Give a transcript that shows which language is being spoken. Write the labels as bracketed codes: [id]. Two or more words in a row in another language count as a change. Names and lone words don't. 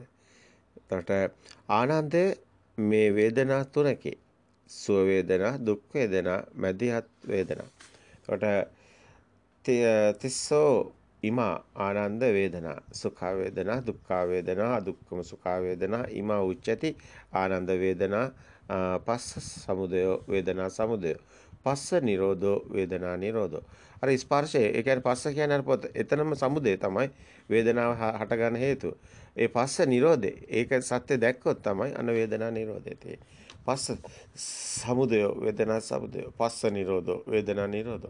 [si] එතකොට ආනන්දේ මේ වේදනා තුනකේ සුව වේදනා, දුක් වේදනා, මැදිහත් වේදනා. [pi] එතකොට තිස්සෝ ඉමා ආනන්ද වේදනා සුඛ වේදනා දුක්ඛ වේදනා අදුක්ඛම සුඛ වේදනා ඉමා උච්චති ආනන්ද වේදනා පස්ස සමුදය වේදනා සමුදය පස්ස නිරෝධෝ වේදනා නිරෝධෝ. [si] අර ස්පර්ශය ඒ කියන්නේ පස්ස කියන්නේ අර පොත එතනම සමුදය තමයි වේදනාව හට ගන්න හේතුව. ඒ පස්ස නිරෝධේ ඒක සත්‍ය දැක්කොත් තමයි අන වේදනා නිරෝධය තියෙන්නේ. [pi] පස්ස සමුදය වේදනා සමුදය පස්ස නිරෝධෝ වේදනා නිරෝධෝ.